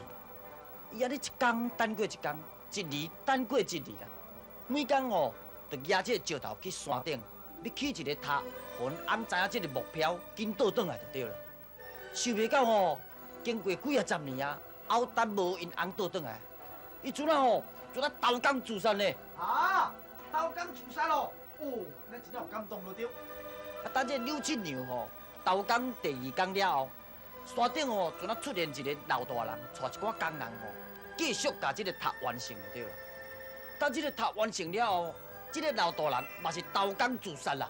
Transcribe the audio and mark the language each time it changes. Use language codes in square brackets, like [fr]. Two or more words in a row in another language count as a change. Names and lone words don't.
[nan] 伊安尼一天等过一天，一年等过一年啦。每天吼，就举这个石头去山顶，要起一个塔，互因翁知影这个目标，紧倒转来就对啦。想袂到吼，经过几10年啊，后等无因翁倒转来，伊阵啊吼。做咱投江自杀呢？啊，投江自杀咯！哦，咱真正有感动了对。啊，等这柳七娘吼，投江第2天了后，山顶吼就出现一个老大人，带一寡工人吼，继续把这个塔完成就对了。等这个塔完成了后，这个老大人嘛是投江自杀啦。